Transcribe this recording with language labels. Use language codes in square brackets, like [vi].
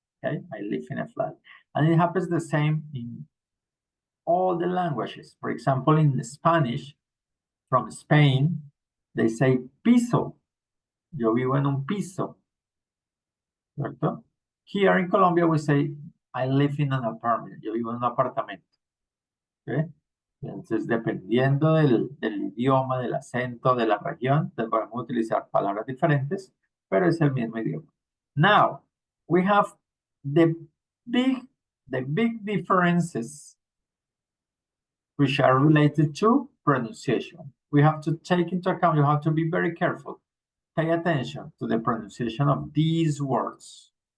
[en] Okay, I live in a flat. And it happens the same in all the languages. For example, in Spanish, from Spain, they say piso. [es] Yo vivo en un piso. ¿Cierto? [en] Here in Colombia, we say, I live in an apartment. [es] Yo vivo en un apartamento. ¿Okay? Entonces, dependiendo del idioma, del acento, de la región, podemos utilizar palabras diferentes, pero es el mismo idioma. [en] Now, we have the big differences which are related to pronunciation. We have to take into account, you have to be very careful. Pay attention to the pronunciation of these words.